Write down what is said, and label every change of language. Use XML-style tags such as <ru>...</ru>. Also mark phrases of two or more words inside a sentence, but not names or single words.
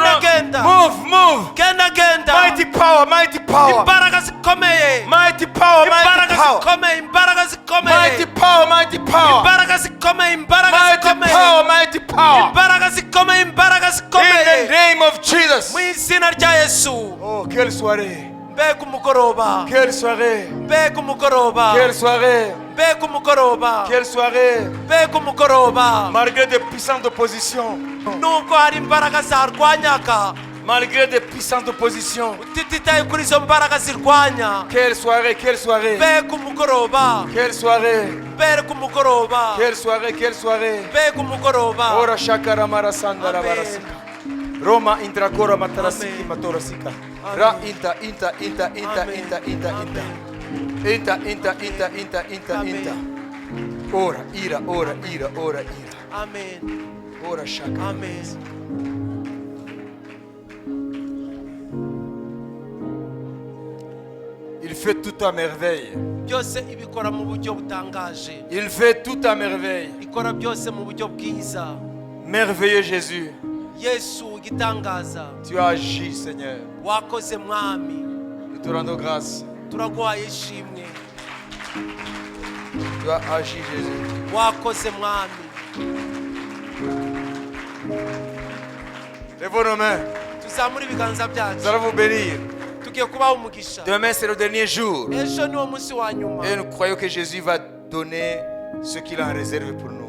<rw>genda</rw> <en>Move, move.</en> <rw>genda genda</rw> <en>Mighty power, mighty power.</en> <rw>imbaraga zikomeye</rw> <en>Mighty power, mighty</en> <rw>imbaraga</rw> <en>power.</en> <rw>zikomeye imbaraga zikomeye</rw> <en>Mighty power, mighty power.</en> <rw>imbaraga zikomeye imbaraga</rw> <en>Mighty</en> <rw>zikomeye</rw> <en>power, mighty power.</en> <rw>imbaraga zikomeye imbaraga</rw> <en>In the</en> <rw>zikomeye</rw> <en>name of Jesus.</en> <rw>mu izina rya Yesu.</rw> <fr>Oh, quelle soirée.</fr> <rw>Mbega umugoroba</rw> <fr>Quelle soirée.</fr> <rw>mbega umugoroba</rw> <fr>Quelle soirée.</fr> <rw>mbega umugoroba</rw> <fr>Quelle soirée.</fr> <rw>mbega umugoroba</rw> <fr>Malgré des puissantes oppositions.</fr> <rw>nubwo hari imbaraga zarwanyaga</rw> <fr>Malgré des puissantes oppositions.</fr> <rw>utititaye kuri izo mbaraga zirwanya</rw> <fr>Quelle soirée, quelle soirée.</fr> <rw>mbega umugoroba</rw> <fr>Quelle soirée.</fr> <rw>mbega umugoroba</rw> <fr>Quelle soirée, quelle soirée.</fr> <rw>mbega umugoroba Ora shakara marasandara Amen. barasika. Roma intrakora matarasiki Amen. matorasika. Amen. Ra inta inta inta inta Amen. inta inta inta. Amen. Inta inta inta inta inta Amen. inta. Ora ira ora ira ora ira. amen Ora shaka. amen</rw> <fr>Il fait tout à merveille.</fr> <rw>byose ibikora mu buryo butangaje</rw> <fr>Il fait tout à merveille.</fr> <rw>ikora byose mu buryo bwiza</rw> <fr>Merveilleux Jésus.</fr> <rw>Yesu igitangaza</rw> <fr>Tu as agi, Seigneur.</fr> <rw>wakoze mwami</rw> <fr>Nous te rendons grâce.</fr> <rw>turaguhaye ishimwe</rw> <fr>Tu as agi, Jésus.</fr> <rw>wakoze mwami</rw> <fr>Lèvez nos mains.</fr> <rw>tuzamure ibiganza</rw> <fr>Nous</fr> <rw>byacu</rw> <fr>allons vous bénir.</fr> <rw>tugiye kubaha umugisha</rw> <fr>Demain, c'est le dernier jour.</fr> <rw>ejo niwo munsi wa nyuma</rw> <fr>Et nous croyons que Jésus va donner ce qu'il a en réserve pour nous.</fr>